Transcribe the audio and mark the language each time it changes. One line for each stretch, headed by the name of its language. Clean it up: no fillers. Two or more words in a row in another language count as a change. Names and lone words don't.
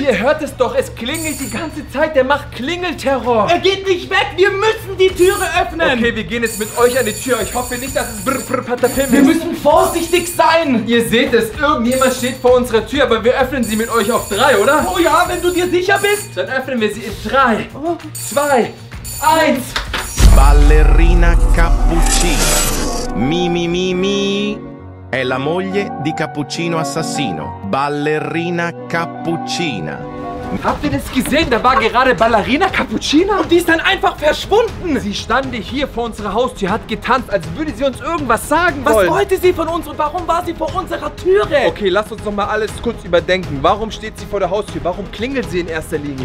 German: Ihr hört es doch, es klingelt die ganze Zeit. Der macht Klingelterror. Er geht nicht weg, wir müssen die Türe öffnen. Okay, wir gehen jetzt mit euch an die Tür. Ich hoffe nicht, dass es Brr Brr Patapim ist. Wir müssen vorsichtig sein. Ihr seht es, irgendjemand steht vor unserer Tür, aber wir öffnen sie mit euch auf 3, oder? Oh ja, wenn du dir sicher bist. Dann öffnen wir sie in 3, 2, 1.
Italian: Ballerina Cappuccina. Mi. È la moglie di Cappuccino Assassino. Ballerina Cappuccina.
German: Habt ihr das gesehen? Da war gerade Ballerina Cappuccina. Und die ist dann einfach verschwunden. Sie stand hier vor unserer Haustür, hat getanzt, als würde sie uns irgendwas sagen Was wollen. wollte sie von uns und warum war sie vor unserer Türe? Okay, lasst uns noch mal alles kurz überdenken. Warum steht sie vor der Haustür? Warum klingelt sie in erster Linie?